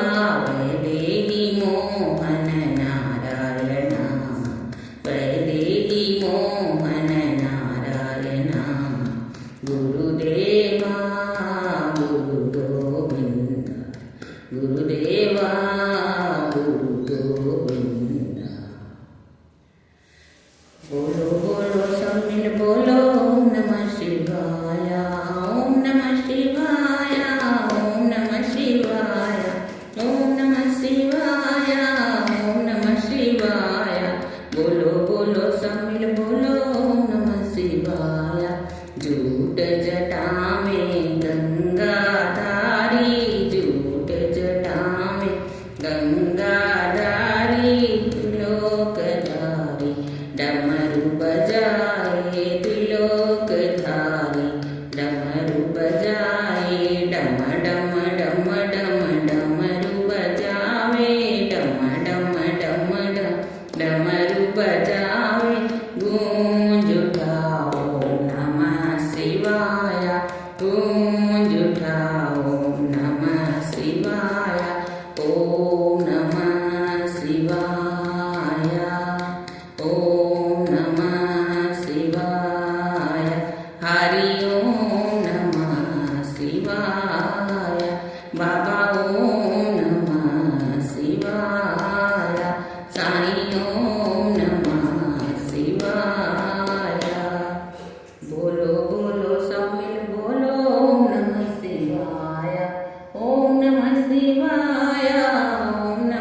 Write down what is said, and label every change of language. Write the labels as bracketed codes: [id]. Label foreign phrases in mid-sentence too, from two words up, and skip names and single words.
[hi] वैदेही मोहन नारायण, वैदेही मोहन नारायण। गुरुदेवा गुरु गोविंद, गुरुदेवा गुरु गोविंद। बोलो बोलो सब मिल बोलो [sa] ओम नमः शिवाय, ओम नमः शिवाय, ओम नमः शिवाय, ओम नमः शिवाय, ओम नमः शिवाय। [hi] बोलो बोलो सब मिल बोलो [sa] ओम नमः शिवाय। [hi] झूठ जटा में गंगाधारी, झूठ जटा में गंगाधारी। त्रिलोकधारी डमरू बजाए, त्रिलोकधारी डमरू बजाए। डम डम डम डम डमरू बजावे, डम डम डम डम डमरू बजावे। गूंज उठाओ [sa] नमः शिवाय, [hi] गूंज उठाओ नमः शिवाय। [sa] ओम नमः शिवाय, ओम नमः शिवाय। हरि ओम नमः शिवाय। बाबा ओम नमः शिवाय। साई ओम नमः शिवाय। [hi] बोलो बोलो सब मिल बोलो [sa] ओम नमः शिवाय, ओम नमः शिवाय, ओम